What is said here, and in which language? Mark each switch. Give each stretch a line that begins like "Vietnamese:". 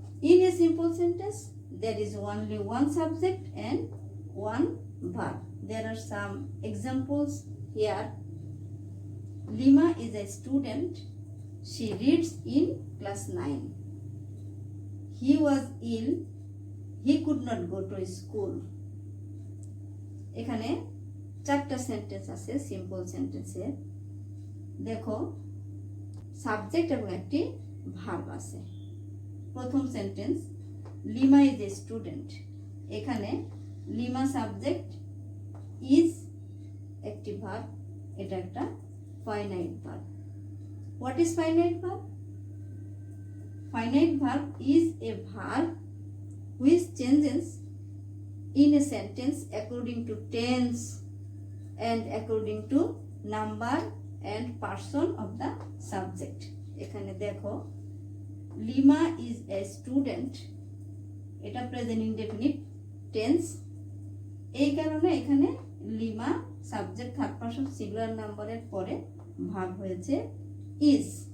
English: In a simple sentence, there is only one subject and one verb. There are some examples here. Lima is a student. She reads in class 9. He was ill. He could not go to school.
Bangla: এখানে 4টা sentence আছে simple সেন্টেন্সে। দেখো, subject এবং একটি verb আছে। প্রথম sentence,
English: Lima is a student.
Bangla: এখানে লিমা সাবজেক্ট, ইজ একটি ভার্ব, এটা একটা finite verb.
English: What is finite verb? Finite verb is a verb which changes in a sentence according to tense and according to number and person of the subject.
Bangla: এখানে দেখো, lima
English: is a student,
Bangla: এটা present indefinite tense. এই কারণে এখানে lima subject third person singular নাম্বারের পরে verb হয়েছে is.